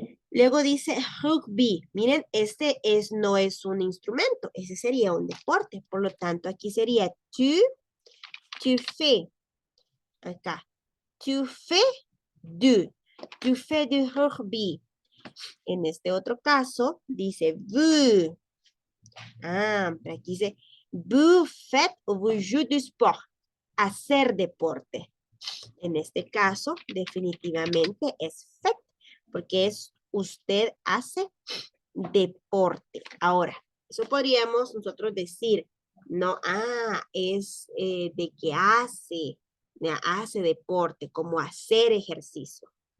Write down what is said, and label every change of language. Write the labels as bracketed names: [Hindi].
[Spanish] Luego dice rugby. Miren, no es un instrumento, ese sería un deporte. Por lo tanto, aquí sería tu fais. Acá. [French] Tu fais du rugby. [Spanish] En este otro caso, dice vous. Pero aquí dice [French] vous faites ou vous jouez du sport. [Spanish] Hacer deporte. En este caso, definitivamente es fait, porque usted hace deporte. Ahora, eso podríamos nosotros decir, no, es de que hace deporte, como hacer ejercicio.